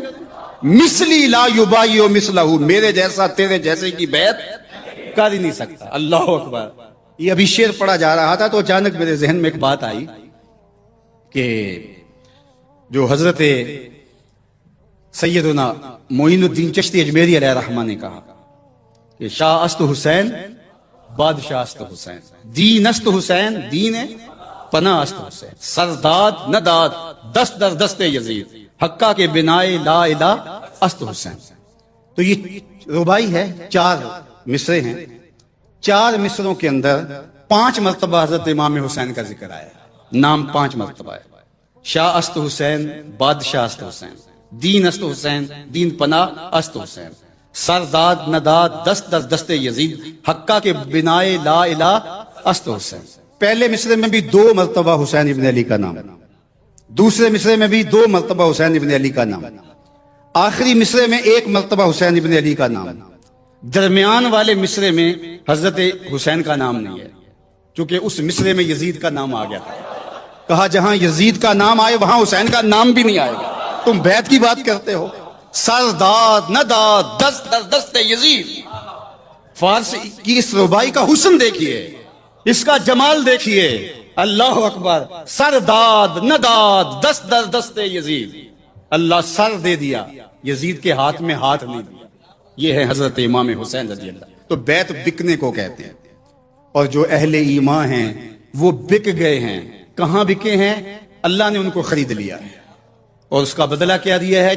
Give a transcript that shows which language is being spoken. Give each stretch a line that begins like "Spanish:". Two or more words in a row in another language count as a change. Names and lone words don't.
Arabic: مثلی لا یبایع مثلہ،
Urdu: میرے جیسا تیرے جیسے کی بیعت کر ہی نہیں سکتا۔ اللہ اکبر۔ یہ ابھی شعر پڑھا جا رہا تھا تو اچانک میرے ذہن میں ایک بات آئی کہ جو حضرت سیدنا معین الدین چشتی اجمیری علیہ الرحمہ نے کہا کہ
Persian: شاہ است حسین بادشاہ است حسین،
Urdu: دین است حسین دین پناہ است حسین، سرداد نداد دست در دست یزید، حقہ کے بنائے لا الہ است حسین۔ تو یہ ربائی ہے، 4 مصرے ہیں، 4 مصروں کے اندر 5 مرتبہ حضرت امام حسین کا ذکر آیا ہے، نام 5 مرتبہ ہے۔
Persian: شاہ است حسین، بادشاہ است حسین، دین است حسین، دین پناہ است حسین، سرداد نداد دست در دست یزید، حقہ کے بنائے لا الہ است حسین.
Urdu: پہلے مصرے میں بھی 2 مرتبہ حسین ابن علی کا نام, دوسرے مصرے میں بھی 2 مرتبہ حسین ابن علی کا نام, آخری مصرے میں 1 مرتبہ حسین ابن علی کا نام, درمیان والے مصرے میں حضرت حسین کا نام نہیں ہے کیونکہ اس مصرے میں یزید کا نام آ گیا تھا. کہا جہاں یزید کا نام آئے وہاں حسین کا نام بھی نہیں آئے گا. تم بیعت کی بات کرتے ہو.
Persian: سر داد نہ داد دست در دست یزید.
Urdu: فارس کی اس ربائی کا حسن دیکھیے, اس کا جمال دیکھیے. اللہ اکبر.
Persian: سر داد نہ داد دست در دست یزید.
Urdu: اللہ سر دے دیا, یزید کے ہاتھ میں ہاتھ نہیں دیا. یہ ہے حضرت امام حسین رضی اللہ. تو بیعت بکنے کو کہتے ہیں, اور جو اہل ایمان ہیں وہ بک گئے ہیں. کہاں بکے ہیں؟ اللہ نے ان کو خرید لیا ہے اور اس کا بدلہ کیا دیا ہے؟